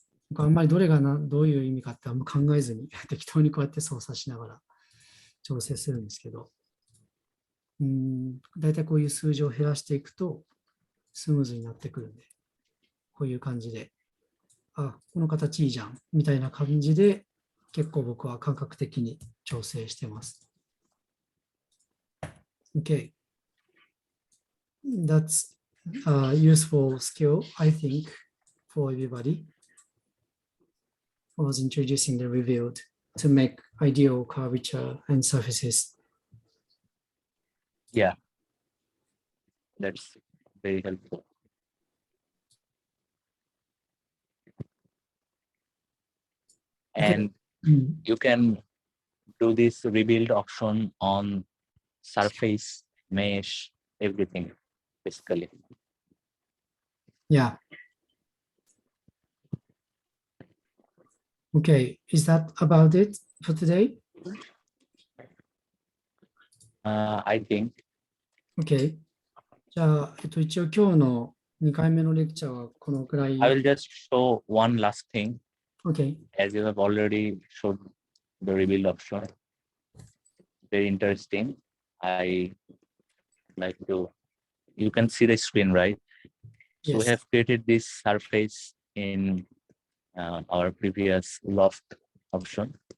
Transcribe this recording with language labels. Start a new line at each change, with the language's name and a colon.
Japanese: 僕あんまりどれがどういう意味かってあんま考えずに適当にこうやって操作しながら調整するんですけど、だいたいこういう数字を減らしていくとスムーズになってくるんで、こういう感じで、あ、この形いいじゃんみたいな感じで結構僕は感覚的に調整してます。
English: Okay. That's a useful skill, I think, for everybody. I was introducing the revealed to make ideal curvature and surfaces. Yeah, that's very helpful. And you can do this rebuild option on surface, mesh, everything, basically. Yeah. Okay, is that about it for today? I think. Okay.
Japanese: じゃあ、一応今日の2回目のレクチャーはこのくらい。
English: I will just show one last thing. Okay. As you have already showed the rebuild option. Very interesting. I like to, you can see the screen, right? So we Yes. have created this surface in our previous loft option.